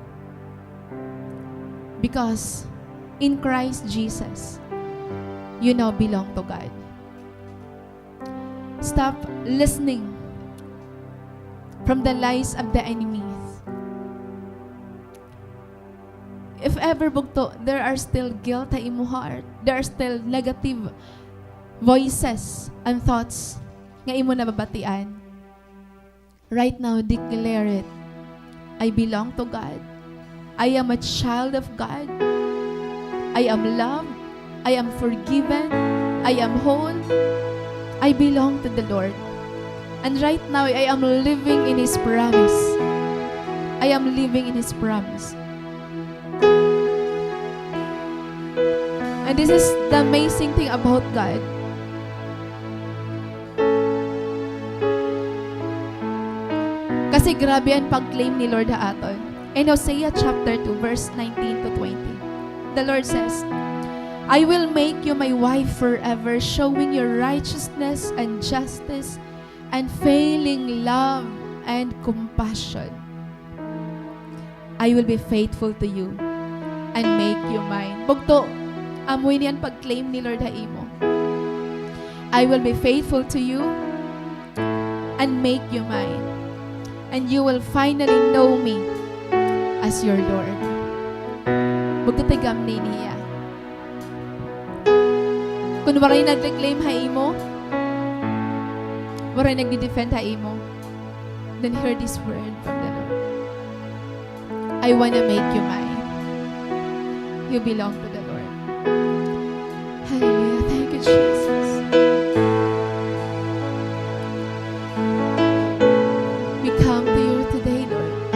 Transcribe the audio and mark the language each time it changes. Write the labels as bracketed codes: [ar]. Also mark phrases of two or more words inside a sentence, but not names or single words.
[en] Because in Christ Jesus, you now belong to God. Stop listening from the lies of the enemies. If ever bugto, there are still guilt [war] sa imo [en] heart. There are still negative voices and thoughts [war] nga imo nababatian. [en] Right now, declare it. I belong to God. I am a child of God. I am loved. I am forgiven. I am whole. I belong to the Lord. And right now, I am living in His promise. I am living in His promise. And this is the amazing thing about God. [war] Kasi grabe ang pag-claim ni Lord sa aton. [en] In Hosea chapter 2, verse 19 to 20, the Lord says, I will make you my wife forever, showing your righteousness and justice and failing love and compassion. I will be faithful to you and make you mine. [war] Bugto, amoy niyan pag-claim ni Lord Haimo. [en] I will be faithful to you and make you mine. And you will finally know me as your Lord. [war] Bugto tigam ni niya. Kung waray nag-claim Haimo, waray nag-defend Haimo, [en] then hear this word from the Lord. I wanna make you mine. You belong to the Lord. Hallelujah. Thank you, Jesus. We come to you today, Lord.